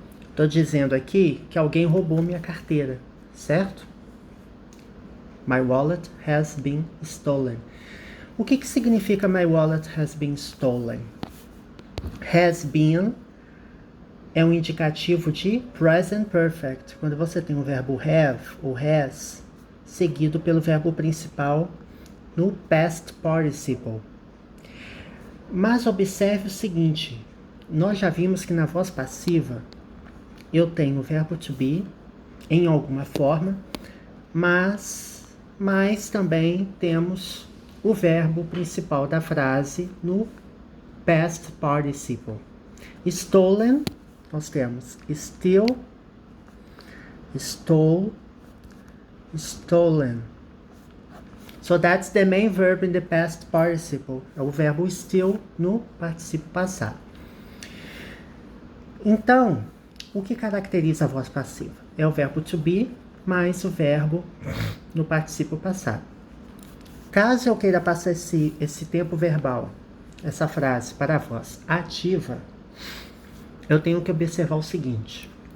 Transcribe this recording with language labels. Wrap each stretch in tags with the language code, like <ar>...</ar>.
<pt>Estou dizendo aqui que alguém roubou minha carteira, certo?</pt> <en>My wallet has been stolen.</en> <pt>O que significa</pt> <en>my wallet has been stolen?</en> <pt>Has been é um indicativo de present perfect. Quando você tem o verbo have ou has seguido pelo verbo principal no past participle. Mas observe o seguinte, nós já vimos que na voz passiva eu tenho o verbo to be em alguma forma, mas também temos o verbo principal da frase no past participle. Stolen, nós temos steal, stole, stolen.</pt> <en>So that's the main verb in the past participle.</en> <pt>É o verbo steal no particípio passado. Então, o que caracteriza a voz passiva? É o verbo to be mais o verbo no particípio passado. Caso eu queira passar esse tempo verbal, essa frase para a voz ativa, eu tenho que observar o seguinte.</pt>